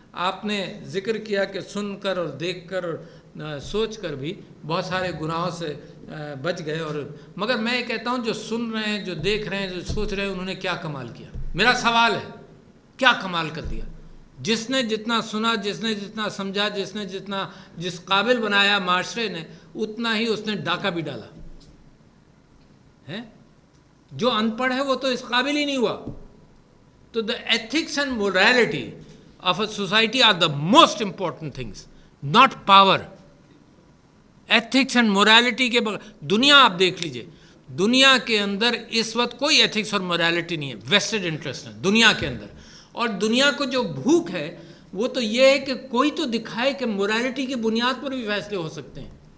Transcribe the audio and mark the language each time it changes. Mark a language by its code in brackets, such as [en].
[ur] آپ نے ذکر کیا کہ سن کر اور دیکھ کر اور سوچ کر بھی بہت سارے گناہوں سے بچ گئے، اور مگر میں یہ کہتا ہوں جو سن رہے ہیں، جو دیکھ رہے ہیں، جو سوچ رہے ہیں، انہوں نے کیا کمال کیا؟ میرا سوال ہے، کیا کمال کر دیا؟ جس نے جتنا سنا، جس نے جتنا سمجھا، جس قابل بنایا معاشرے نے، اتنا ہی اس نے ڈاکہ بھی ڈالا ہے. جو ان پڑھ ہے وہ تو اس قابل ہی نہیں ہوا. [en] تو the ethics and morality of a society are the most important things, not power. [ur] Ethics and morality کے بغیر دنیا آپ دیکھ لیجئے، دنیا کے اندر اس وقت کوئی ایتھکس اور morality نہیں ہے، ویسٹڈ انٹرسٹ ہے دنیا کے اندر. اور دنیا کو جو بھوک ہے وہ تو یہ ہے کہ کوئی تو دکھائے کہ morality کی بنیاد پر بھی فیصلے ہو سکتے ہیں.